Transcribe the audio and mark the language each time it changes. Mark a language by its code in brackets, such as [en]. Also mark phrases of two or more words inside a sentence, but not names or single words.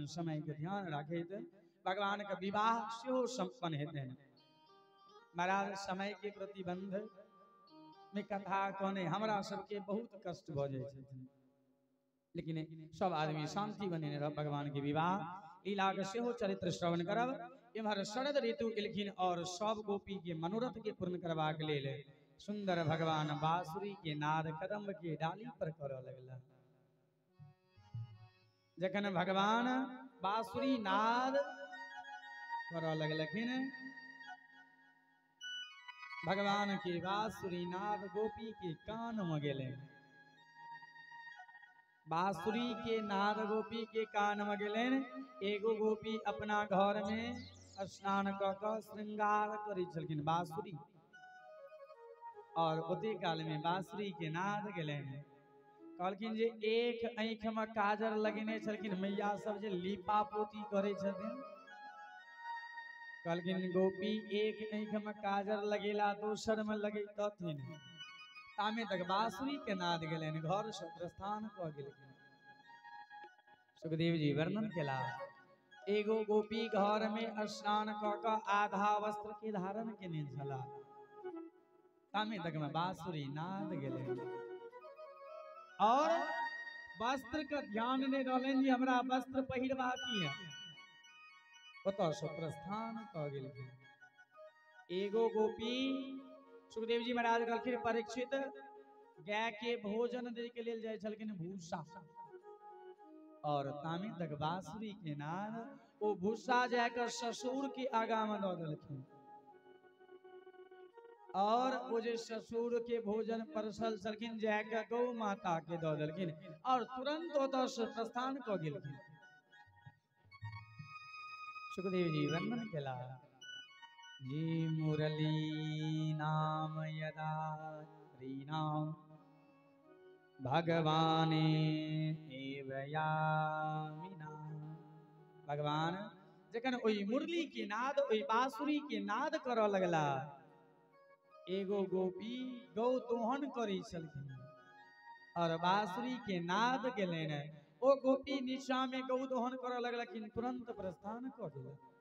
[mai] समय के ध्यान राखैत भगवान के विवाह सेहो संपन्न हेतनि महाराज समय के प्रतिबंध में कथा कहने हमरा सबके बहुत कष्ट भ जाय छथिन लेकिन सब आदमी शांति बने रह भगवान के विवाह लीला के सेहो चरित्र श्रवण करब इम्हर शरद ऋतु एलखिन और सब गोपी के मनोरथ के पूर्ण करबाक लेल सुंदर भगवान बांसुरी के नाद कदम्ब के डाली पर करऽ लगला जखन भगवान बांसुरी नाद करऽ लगलखिन भगवान के बांसुरी नाद गोपी के कान में गेले बांसुरी के नाद गोपी के कान में गेले एगो गोपी अपना घर में स्नान क के श्रृंगार करै छलखिन बांसुरी और ओते काल में बांसुरी के नाद गेले कहलखिन जे एक आँख में काजर लगेने छलखिन मैया सब जे लीपा पोती करे छथिन कहलखिन गोपी एक आँख में काजर लगेला दोसर में लगेतथिन तामे तक बांसुरी के नाद गेलनि घर से प्रस्थान क गेलखिन सुखदेव जी वर्णन केला एगो गोपी घर में स्नान क के आधा वस्त्र के धारण केने छला तामे तक में बांसुरी नाद गेलनि और वस्त्र का ध्यान नहीं रहलनि जे हमरा वस्त्र पहिरबाक है ओतऽ से प्रस्थान क गेलखिन एगो गोपी सुखदेव जी महाराज कहलखिन परीक्षित गाय के भोजन दे के लेल जाय छलखिन भूसा और तामे तक बांसुरी के नाद ओ भूसा जाकर ससुर के आगा में दऽ देलखिन और वो जे ससुर के भोजन परसल छलखिन जाकर गौ माता के दऽ देलखिन और तुरंत ओतऽ से प्रस्थान क गेलखिन सुखदेव जी वर्णन केला जी मुरली नाम यदा नाम भगवाने एवयामिना भगवान जखन ओई मुरली के नाद ओई बांसुरी के नाद करऽ लगला एगो गोपी गौ दोहन करै छलखिन और बांसुरी के नाद गेलनि ओ गोपी नीचा में गौ दोहन करऽ लगलखिन तुरंत प्रस्थान क गेल